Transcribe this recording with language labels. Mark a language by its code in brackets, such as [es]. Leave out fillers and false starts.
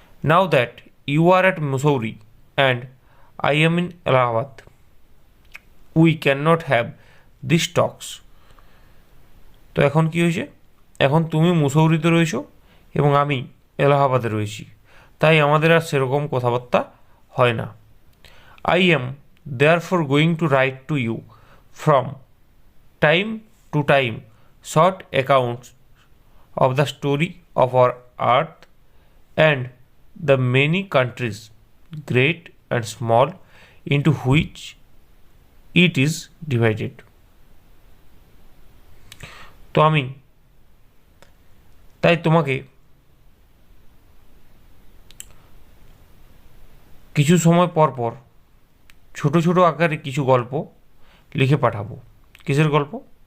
[en] Now that you are at Mussoorie and I am in Allahabad, we can not have this talks. [bn] তো এখন কি হয়েছে? এখন তুমি মুসৌরিতে রয়েছো এবং আমি এলাহাবাদে রয়েছি, তাই আমাদের আর সেরকম কথাবার্তা হয় না। [en] I am therefore going to write to you from time to time short accounts of the story of our earth and the many countries, great and small, into which it is divided. [bn] তো আমি তাই তোমাকে কিছু সময় পর পর ছোটো ছোটো আকারে কিছু গল্প লিখে পাঠাবো। কিসের গল্প?